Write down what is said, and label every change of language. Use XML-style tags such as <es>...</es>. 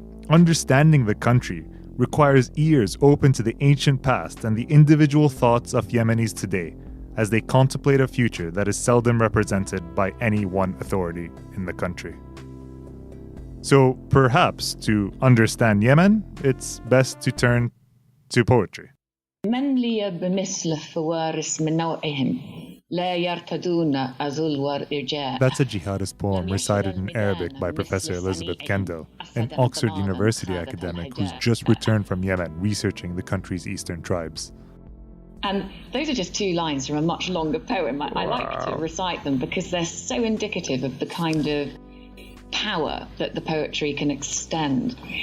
<en>Understanding the country requires ears open to the ancient past and the individual thoughts of Yemenis today as they contemplate a future that is seldom represented by any one authority in the country. So perhaps to understand Yemen, it's best to turn to poetry.</en> <ar>من لي بمثل فوارس من نوعهم لا يرتدون أذل ورجاء.</ar> <en>That's a jihadist poem recited in Arabic by Professor Elisabeth Kendall, an Oxford University academic who's just returned from Yemen researching the country's eastern tribes. And those are just two lines from a much longer poem. I like to recite them because they're so indicative of the kind of power that the poetry can extend.</en>